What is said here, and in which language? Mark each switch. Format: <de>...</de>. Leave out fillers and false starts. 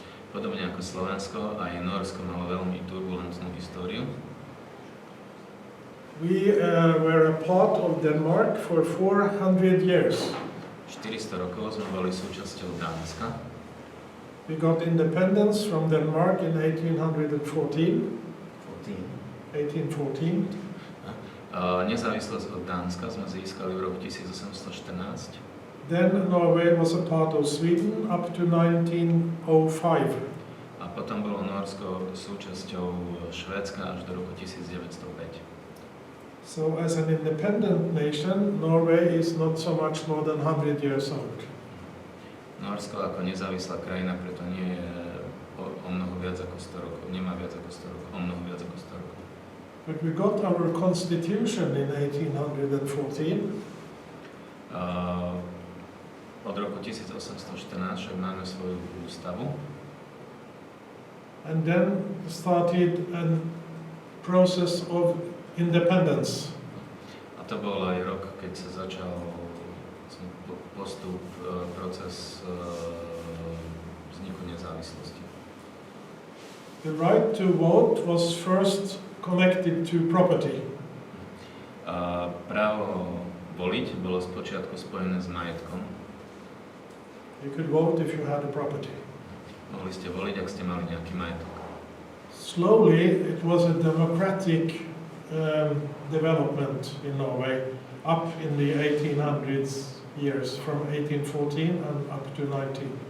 <sk>Podobne ako Slovensko, aj Norsko malo veľmi turbulentnú históriu.</sk> <en>We were a part of Denmark for 400 years.</en> <sk>400 rokov sme boli súčasťou Dánska.</sk> <en>We got independence from Denmark in 1814.</en> <sk>Nezávislosť od Dánska sme získali v roku 1814.</sk> <en>Then Norway was a part of Sweden up to 1905.</en> <sk>A potom bolo Norsko súčasťou Švédska až do roku 1905.</sk> <en>So as an independent nation, Norway is not so much more than 100 years old.</en> <sk>Norsko ako nezávislá krajina preto nie je o mnoho viac ako 100 rokov, nemá viac ako 100 rokov, o mnoho viac ako 100 rokov.</sk> <en>But we got our constitution in 1814.</en> <sk>Od roku 1814 však máme svoju ústavu.</sk> <en>And then started a process of independence.</en> <sk>A to bol aj rok, keď sa začal postup, proces vzniku nezávislosti.</sk> <en>The right to vote was first connected to property.</en> <sk>Právo voliť bolo spočiatku spojené s majetkom.</sk> <en>You could vote if you had a property.</en> <sk>Mohli ste voliť, ak ste mali nejaký majetok.</sk> <en>Slowly, it was a democratic development in Norway up in the 1800s years, from 1814 and up to 19.</en>